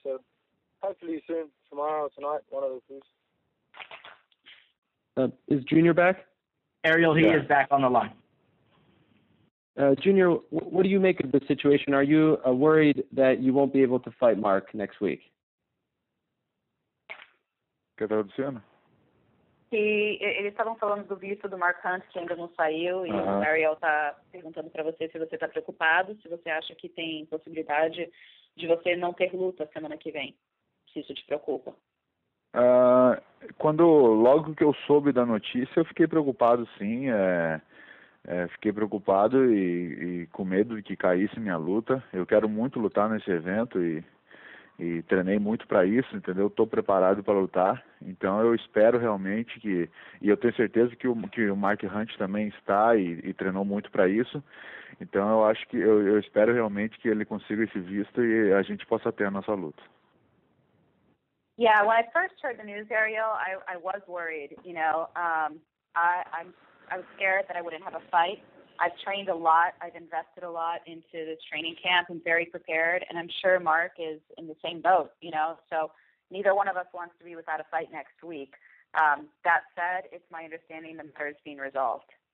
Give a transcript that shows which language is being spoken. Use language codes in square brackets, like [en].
[en] So hopefully soon, tomorrow or tonight, one of those things. Is Junior back? Ariel, he is back on the line. Junior, what do you make of the situation? Are you worried that you won't be able to fight Mark next week? [pt] O que está acontecendo? Que eles estavam falando do visto do Mark Hunt, que ainda não saiu, e o Ariel está perguntando para você se você está preocupado, se você acha que tem possibilidade de você não ter luta semana que vem, se isso te preocupa. Logo que eu soube da notícia, eu fiquei preocupado, sim. Fiquei preocupado e com medo de que caísse minha luta. Eu quero muito lutar nesse evento e treinei muito para isso, entendeu? Estou preparado para lutar. Então eu espero realmente e eu tenho certeza que o Mark Hunt também está e treinou muito para isso. Então eu acho que eu espero realmente que ele consiga esse visto e a gente possa ter a nossa luta. [en] Yeah, when I first heard the news, Ariel, I was worried. You know, I was scared that I wouldn't have a fight. I've trained a lot. I've invested a lot into this training camp. I'm very prepared, and I'm sure Mark is in the same boat, you know. So neither one of us wants to be without a fight next week. That said, it's my understanding the matter is being resolved.